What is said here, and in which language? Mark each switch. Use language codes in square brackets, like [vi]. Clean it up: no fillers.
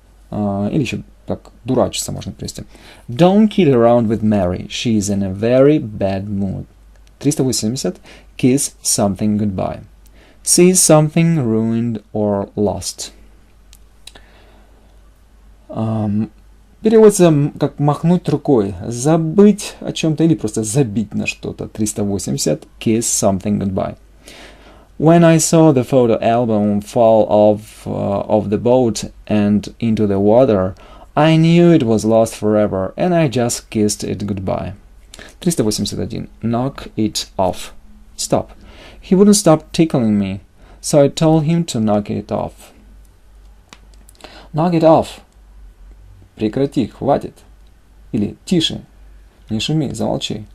[ru] Или еще так дурачиться можно привести. [en] Don't kid around with Mary. She is in a very bad mood. 380. Kiss something goodbye. See something ruined or lost. [ru] Переводится как махнуть рукой, забыть о чем-то или просто забить на что-то. [en] 380. Kiss something goodbye. When I saw the photo album fall off of the boat and into the water, I knew it was lost forever, and I just kissed it goodbye. 381. Knock it off. Stop. He wouldn't stop tickling me, so I told him to knock it off. Knock it off. [ru] Прекрати, хватит. Или тише, не шуми, замолчи.